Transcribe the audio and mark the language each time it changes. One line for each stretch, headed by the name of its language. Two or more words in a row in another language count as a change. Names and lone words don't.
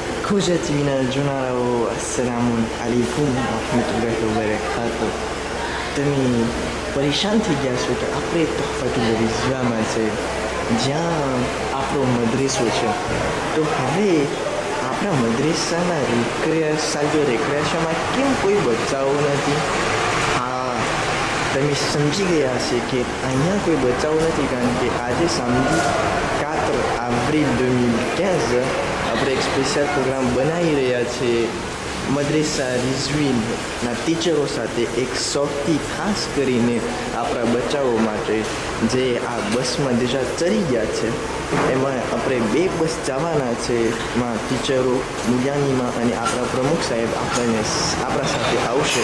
Arabic: إخوتي من الجنة السلام عليكم ورحمة الله وبركاته.
Gujarati: તમે પરેશાન થઈ ગયા છો કે આપણે તોહફાતુલ રિઝવામાં છે જ્યાં આપણો મદ્રેસો છે, તો હવે આપણા મદ્રેસાના રેક્રેશનમાં કેમ કોઈ બચ્ચાઓ નથી? હા, તમે સમજી ગયા છે કે અહીંયા કોઈ બચ્ચાઓ નથી કારણ કે આજે
French: samedi 4 avril 2015
Gujarati: આપણે એક સ્પેશિયલ પ્રોગ્રામ બનાવી રહ્યા છીએ મદ્રેસા રિઝવીનના ટીચરો સાથે, એક સૌથી ખાસ કરીને આપણા બચ્ચાઓ માટે જે આ બસમાં déjà ચડી ગયા છે. એમાં આપણે 2 બસ જવાના છે, એમાં ટીચરો મુયાનીમાં અને આપણા પ્રમુખ સાહેબ આપણા સાથે આવશે.